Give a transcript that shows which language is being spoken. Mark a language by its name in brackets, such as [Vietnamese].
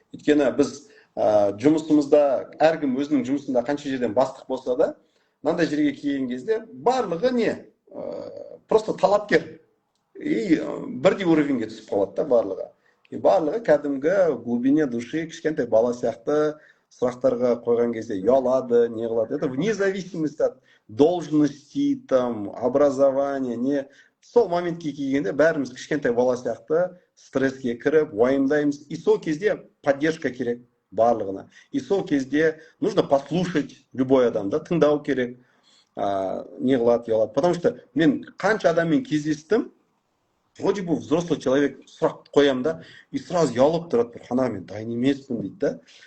[Kazakh] Өйткені біз жұмысымызда, әркім өзінің жұмысында қанша жерден бастық болса да, мынандай жерге келген кезде барлығы не? Просто талапкер. И бірдей уровеньге түсіп қалады да барлығы. И барлығы кәдімгі [Russian] глубине души [Kazakh] кішкентай бала сияқты сұрақтарға қойған кезде ұялады, не қылады. [Russian] Это вне зависимости от должности, там, образования, не. [Kazakh] Сол моментке келгенде бәріміз кішкентай бала сияқты стресске кіріп, уайымдаймыз. И сол кезде поддержка керек барлығына. И сол кезде [Russian] нужно послушать любой [Kazakh] адам, да, тыңдау керек, не қылады, ұялады. Потому что мен қанша адаммен кездестім, [Russian] вроде бы взрослый человек [Kazakh] сұрақ қоям да, и сразу ұялып тұрады, қана мен дайын емеспін дейді да.